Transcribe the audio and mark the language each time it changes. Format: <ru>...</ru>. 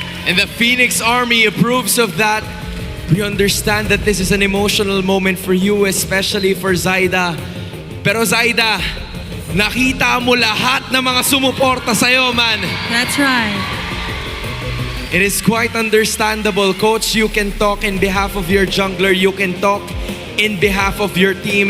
<en>And the Phoenix Army approves of that. We understand that this is an emotional moment for you, especially for Zaida.</en> <tl>Pero Zaida, nakita mo lahat ng mga sumuporta sa'yo, man.</tl> <en>That's right. It is quite understandable. Coach, you can talk in behalf of your jungler. You can talk in behalf of your team.</en>